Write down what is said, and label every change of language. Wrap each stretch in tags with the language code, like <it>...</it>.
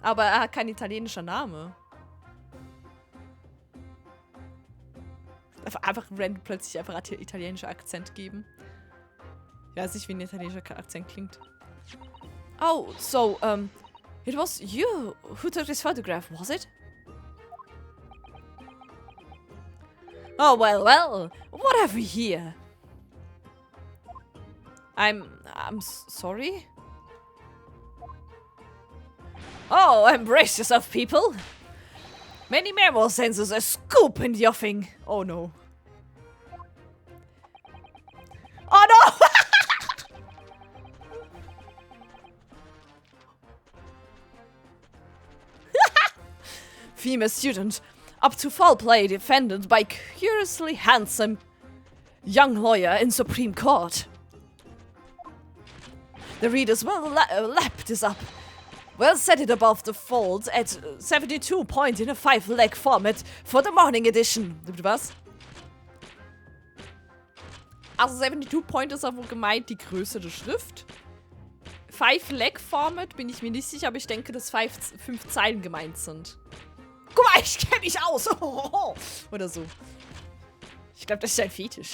<de>Aber er hat kein italienischer Name. Einfach random plötzlich einfach italienischer Akzent geben. Ich weiß nicht, wie ein italienischer Akzent klingt.</de> <en>Oh, so, it was you who took this photograph, was it? Oh, well, what have we here? I'm sorry? Oh, embrace yourself, people! Many Memo sends us a scoop in the offing. Oh no. Oh no! Female student, up to foul play defended by curiously handsome young lawyer in Supreme Court. The readers will lap this up. We'll set it above the fold at 72 point in a 5-leg format for the morning edition.</en> <de>Was? Also 72 point ist aber gemeint die Größe der Schrift. 5-leg format bin ich mir nicht sicher, aber ich denke, dass 5 Zeilen gemeint sind. Guck mal, ich kenne mich aus. Oder so. Ich glaube, das ist ein Fetisch.</de>